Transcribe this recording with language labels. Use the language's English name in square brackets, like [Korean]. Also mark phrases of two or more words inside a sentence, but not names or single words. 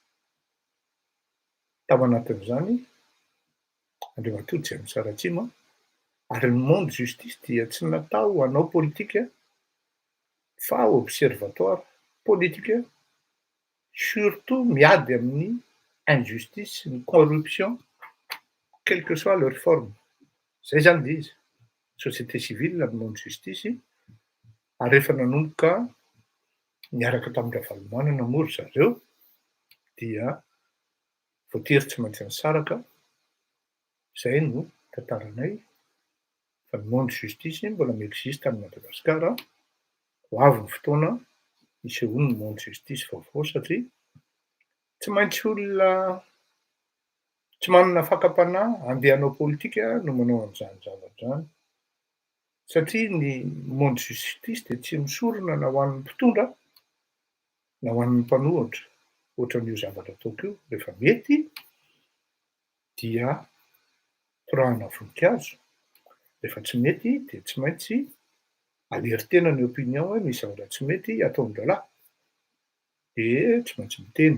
[Malagasy] Tao anatin'izany Andriamatoa James Aratsimo ary ny Monde Justice dia tsy natao hanao politika fa [French] observatoire politique, surtout [Malagasy] miady amin'ny injustice sy ny corruption [French] quelle que soit leur forme. [Malagasy] Zay zany de izy, [French] société civile [Malagasy] ny Monde Justice ary rehefa nanomboka niaraka tam'Ravalomanana namory zareo dia voatery tsy maintsy nisaraka, zay no tantaranay fa ny Monde Justice mbola mi-existe à Madagasikara, ho avy ny fotoana isehoany ny Monde Justice vaovao satria tsy maintsy olona tsy manana fakam-panahy handeha hanao politika no manao an'izany zavatra zany, satria ny Monde Justice de tsy misorona na ho an'ny mpitondra na ho an'ny mpanohitra, ohatran'io zavatra ataoko io, rehefa mety dia torahana voninkazo, rehefa tsy mety de tsy maintsy aleritena ny opinion hoe misy zavatra tsy mety ataon-dralahy, de tsy maintsy miteny.